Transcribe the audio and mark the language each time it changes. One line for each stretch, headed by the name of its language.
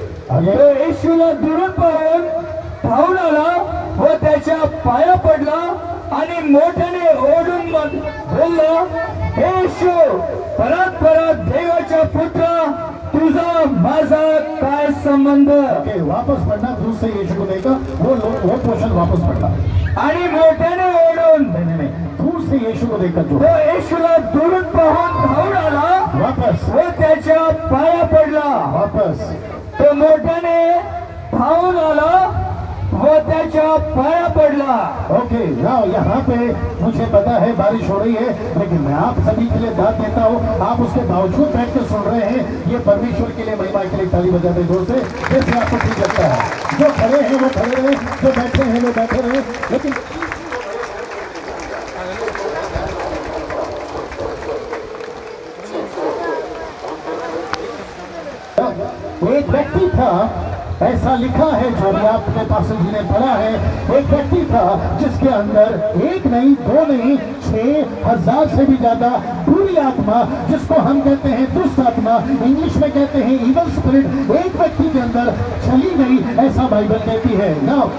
Marathi: तो येशूला दुरून पाहून धावून आला व त्याच्या पाया पडला आणि मोठ्याने ओरडून बोलला, हे येशू, परत परत देवाचा पुत्र, तुझा माझा काय संबंध?
Hindi: वापस पढ़ना, दूसरे यीशु को देखा, वो पोर्शन वापस पढ़ना
Marathi: आणि मोठ्याने ओरडून,
Hindi: नहीं, दूसरे यीशु को देखा जो
Marathi: तो येशूला दुरून पाहून धावून आला
Hindi: वापस
Marathi: व त्याच्या पाया पडला।
Hindi: वापस
Marathi: तो मोठ्याने धावून आला व त्याच्या पाया पडला।
Hindi: ओके, नाउ यहाँ पे मुझे पता है बारिश हो रही है, लेकिन मैं आप सभी के लिए दाद देता हूँ। आप उसके बावजूद बैठ कर सुन रहे हैं। ये परमेश्वर के लिए, महिमा के लिए ताली बजाते जोर से, जैसे आपको ठीक लगता है। जो खड़े हैं वो खड़े रहे, जो बैठे हैं वो बैठे रहे। लेकिन एक व्यक्ति था, ऐसा लिखा है जो भी आपके पास जी ने पढ़ा है, एक व्यक्ति था जिसके अंदर एक नहीं, दो नहीं, 6,000 से भी ज्यादा बुरी आत्मा, जिसको हम कहते हैं दुष्ट आत्मा, इंग्लिश में कहते हैं इवल स्पिरिट, एक व्यक्ति के अंदर चली गई, ऐसा बाइबल कहती है ना।